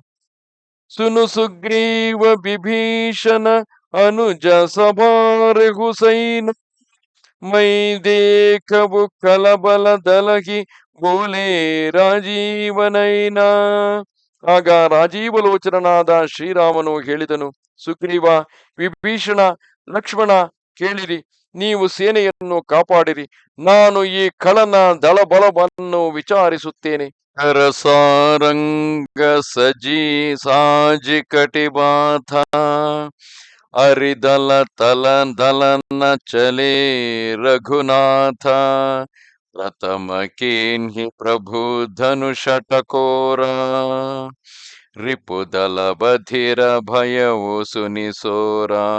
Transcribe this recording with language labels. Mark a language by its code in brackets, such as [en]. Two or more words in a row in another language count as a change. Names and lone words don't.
[awa] सुनु सुग्रीव बिभीषन अनुज सँभारे हुसैन मैं देखउँ खलबल दलहि बोले राजिवनैन. [kn] ಆಗ ರಾಜೀವಲೋಚನಾದ ಶ್ರೀರಾಮನು ಹೇಳಿದನು, ಸುಗ್ರೀವ, ವಿಭೀಷಣ, ಲಕ್ಷ್ಮಣ, ಕೇಳಿರಿ, ನೀವು ಸೇನೆಯನ್ನು ಕಾಪಾಡಿರಿ. ನಾನು ಈ ಖಳನ ದಳಬಲವನ್ನು ವಿಚಾರಿಸುತ್ತೇನೆ. [awa] करसारंग सजि साजि कटिभाथा अरिदल तल दलन चले रघुनाथा प्रथम कीन्हि प्रभु धनुष टँकोरा रिपुदल बधिर भयउ सुनिसोरा